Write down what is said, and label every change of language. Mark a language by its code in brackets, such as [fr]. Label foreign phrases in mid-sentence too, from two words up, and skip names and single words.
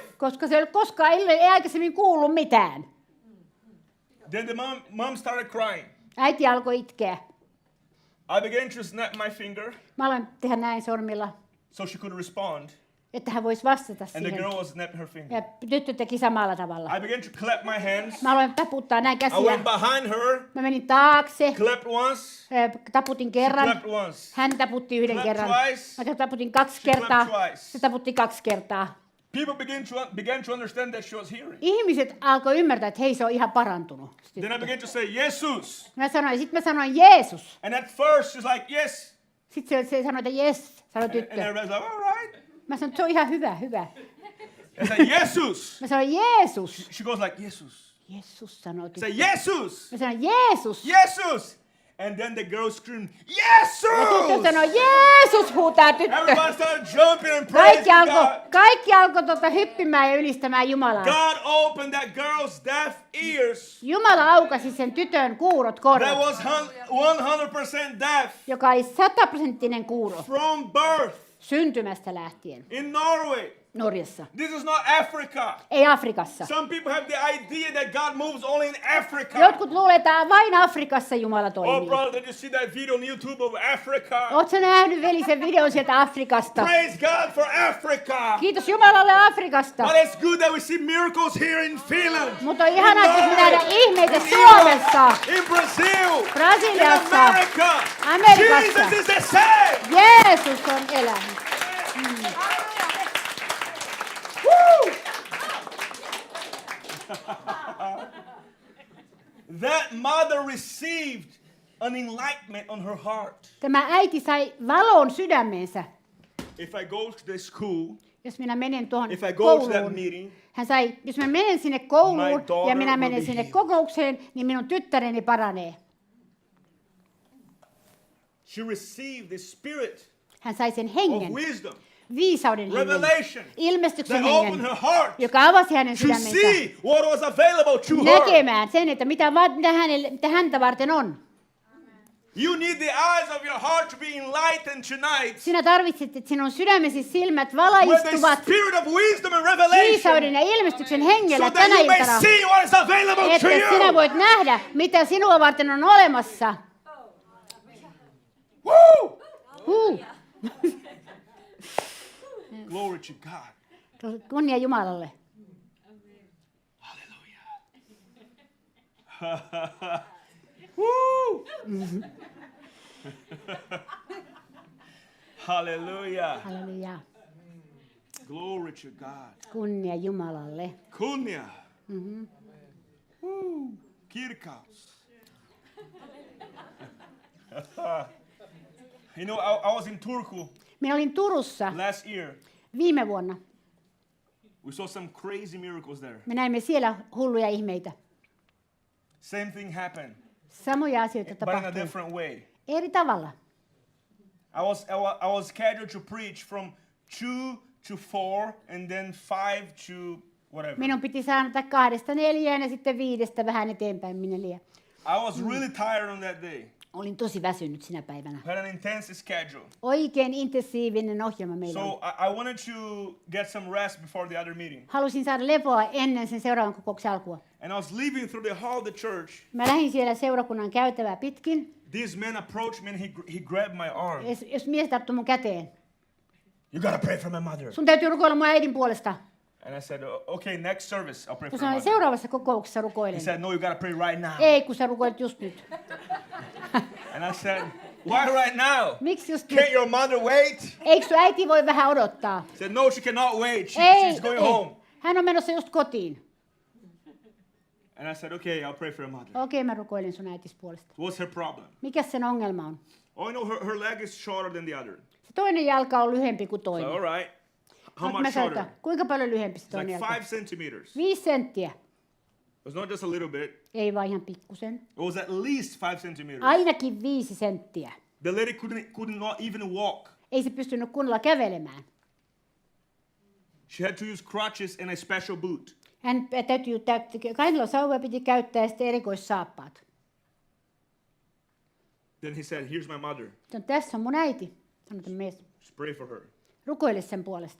[fi] Koska se ei ollut koskaan ei aikaisemmin kuullut mitään. [en] Then the mom started crying. [fi] Äiti alkoi itkeä. [en] I began to snap my finger [fi] Mä aloin tehdä näin sormilla, [en] so she could respond. [fi] että hän voisi vastata [en] And the [fi] siihen. [en] girl was snapping her finger. [fi] Ja tyttö teki samalla tavalla. [en] I began to clap my hands. [fi] Mä aloin taputtaa näin [en] I [fi] käsiä. [en] went behind her, [fi] Mä menin taakse, [en] clapped once, [fi] taputin [en] she [fi] kerran. [en] clapped once. [fi] Hän taputti yhden [en] Clap [fi] kerran. [en] twice. [fi] Mä taputin 2 [en] She [fi] kertaa. [en] clapped twice. [fi] Se taputti 2 kertaa. [en] People began to understand that she was hearing. [fi] Ihmiset alkoi ymmärtää, että hei, se on ihan parantunut. [en] Then I began to say, Jesus. [fi] Sitten mä sanoin Jeesus. [en] And at first she's like, yes. [fi] Sitten se sanoi, että jes, sanoi [en] And [fi] tyttö. [en] everybody's like, all right. [fi] Mä sanoin, että se on ihan hyvä, hyvä. [en] I said, Jesus. [fi] Mä sanoin Jeesus. [en] She goes like, Jesus. [fi] Jeesus sanoi [en] I [fi] tyttö. [en] said, Jesus. [fi] Mä sanoin Jeesus. [en] Jesus. And then the girl screamed, [fi] Ja tyttö [en] Jesus. [fi] sanoi Jeesus, huutaa tyttö. [en] Everybody started jumping and praising God. [fi] Kaikki alkoi hyppimään ja ylistämään Jumalaa. [en] God opened that girl's deaf ears. [fi] Jumala aukasi sen tytön kuurot [en] That [fi] korvat, [en] was 100% deaf [fi] joka oli 100% kuuro [en] from birth [fi] syntymästä lähtien [en] in Norway. [fi] Norjassa. [en] This is not Africa. [fi] Ei Afrikassa. [en] Some people have the idea that God moves only in Africa. [fi] Jotkut luulee, että vain Afrikassa Jumala [en] Oh, [fi] toimii. [en] brother, did you see that video on YouTube of Africa? [fi] Oletko nähnyt veli sen videon sieltä Afrikasta? [en] Praise God for Africa. [fi] Kiitos Jumalalle Afrikasta. [en] But it's good that we see miracles here in Finland. [fi] Mutta on ihanaa, että me [en] Norway, [fi] nähdään ihmeitä [en] in [fi] Suomessa, [en] Europe, in Brazil, in [fi] Brasiliassa, [en] America. [fi] Amerikassa. [en] Jesus is the same. [fi] Jeesus on elänyt. Woo! [en] That mother received an enlightenment on her heart. [fi] Tämä äiti sai valon sydämeensä. [en] If I go to the school, [fi] Jos minä menen tuohon [en] if I go to that [fi] kouluun, [en] meeting, [fi] hän sai, jos mä menen sinne kouluun [en] My daughter [fi] ja minä [en] will [fi] menen [en] be [fi] sinne [en] healed. [fi] kokoukseen, niin minun tyttäreni paranee. [en] she received the spirit [fi] Hän sai sen [en] of [fi] hengen, [en] wisdom, [fi] viisauden hengen, [en] revelation, [fi] ilmestyksen [en] that opened [fi] hengen, [en] her heart [fi] joka avasi hänen [en] to [fi] sydämensä [en] see what was available to her. [fi] näkemään sen, että mitä häntä varten on. [en] You need the eyes of your heart to be enlightened tonight. [fi] Sinä tarvitset, että sinun sydämesi silmät [en] With the [fi] valaistuvat [en] spirit of wisdom and revelation. [fi] viisauden ja ilmestyksen hengellä [en] So that [fi] tänä [en] you may [fi] iltana. [en] see what is available to [fi] Että sinä [en] you. [fi] voit nähdä, mitä sinua varten on olemassa. [en] Woo! Glory to God. [fi] Kunnia Jumalalle. [en] Hallelujah. Woo! Hallelujah. [fi] Halleluja. [en] Glory to God. [fi] Kunnia Jumalalle. Kunnia. Woo! Kirkaus. [en] You know, I was in Turku [fi] Minä olin Turussa [en] last year. [fi] viime vuonna. [en] We saw some crazy miracles there. [fi] Me näimme siellä hulluja ihmeitä. [en] Same thing happened, [fi] Samoja asioita [en] but in a [fi] tapahtui. [en] different way. [fi] Eri tavalla. [en] I was scheduled to preach from 2 to 4 and then 5 to whatever. [fi] Minun piti saada 2-4 ja sitten 5 vähän eteenpäin minne liian. [en] I was really tired on that day. [fi] Olin tosi väsynyt sinä päivänä. [en] We had an intense schedule. [fi] Oikein intensiivinen ohjelma meillä oli. [en] So I wanted to get some rest before the other meeting. [fi] Halusin saada lepoa ennen sen seuraavan kokouksen alkua. [en] And I was leaving through the hall of the church. [fi] Mä lähdin siellä seurakunnan käytävää pitkin. [en] This man approached me and he grabbed my arm. [fi] Jos mies tarttui mun käteen. [en] You gotta pray for my mother. [fi] Sun täytyy rukoilla mun äidin puolesta. [en] And I said, okay, next service I'll pray [fi] Mä [en] for my [fi] sanoin, [en] mother. [fi] seuraavassa kokouksessa [en] He [fi] rukoilen. [en] said, no, you gotta pray right now. [fi] Ei, kun sä rukoilet just nyt. [en] And I said, why right now? [fi] Miksi just nyt? [en] Can't your mother wait? [fi] Eikö sun äiti voi vähän odottaa? [en] He said, no, she cannot wait. [fi] Ei, [en] She's going [fi] ei. [en] home. [fi] Hän on menossa just kotiin. [en] And I said, okay, I'll pray for your mother. [fi] Okei, mä rukoilin sun äitis puolesta. [en] What's her problem? [fi] Mikäs sen ongelma on? [en] Oh, I know her leg is shorter than the other. [fi] Se toinen jalka on lyhempi kuin [en] So, [fi] toinen. [en] all right. How [fi] Mut [en] much [fi] mä sanoin, [en] shorter? [fi] että kuinka paljon lyhempi se [en] It's [fi] toinen [en] like [fi] jalka? [en] 5 centimeters. [fi] 5 senttiä. [en] It was not just a little bit. [fi] Ei vaan ihan pikkusen. [en] It was at least 5 centimeters. [fi] Ainakin 5 senttiä. [en] The lady could not even walk. [fi] Ei se pystynyt kunnolla kävelemään. [en] She had to use crutches and a special boot. [fi] Hän täytyy, kainalosauvoja piti käyttää ja sitten erikoissaappaat. [en] Then he said, here's my mother. [fi] Sanoin, tässä on mun äiti. Sanoin, että mies. [en] Just pray for her. [fi] Rukoile sen puolesta.